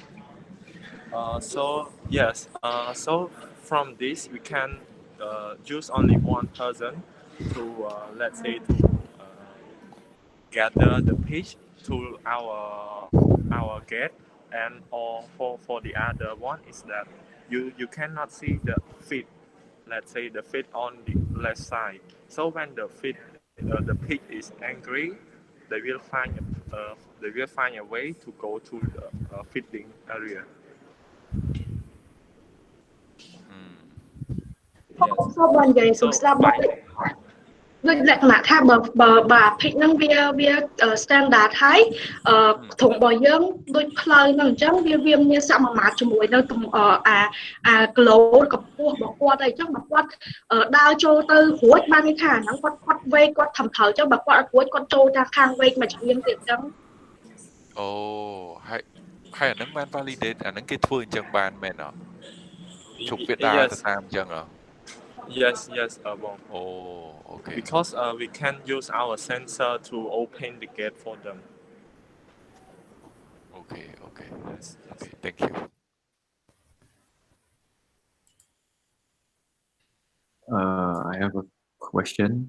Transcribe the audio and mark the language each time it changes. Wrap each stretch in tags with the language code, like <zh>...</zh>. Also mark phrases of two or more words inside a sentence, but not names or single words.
<en>So yes, so from this we can use only one person to let's say to gather the pitch to our gate, and or for the other one is that you cannot see the feet, let's say the feet on the left side. So when the pig is angry, they will find a way to go to the feeding area.</en> <km>សូមនិយាយសួរស្ដាប់មកដូចលក្ខណៈថាបើអាភិកហ្នឹងវា standard ហើយធុងរបស់យើងដូចផ្លូវហ្នឹងអញ្ចឹងវាមានសមមាត្រជាមួយនៅអាគីឡូកម្ពស់របស់គាត់អីចឹងបើគាត់ដើរចូលទៅរួចបានន័យថាអាហ្នឹងគាត់វែកគាត់ត្រឹមត្រូវចឹងបើគាត់អត់រួចគាត់ចូលតាមខាងវែកមួយជំនាញទៀតចឹង អូហើយអាហ្នឹងបាន validate អាហ្នឹងគេធ្វើអញ្ចឹងបានមែនអត់ជុំវាដើរទៅតាមអញ្ចឹងហ៎</km> <en>Yes, Bon. Oh, okay. Because we can use our sensor to open the gate for them. Okay. Okay, thank you. I have a question.</en>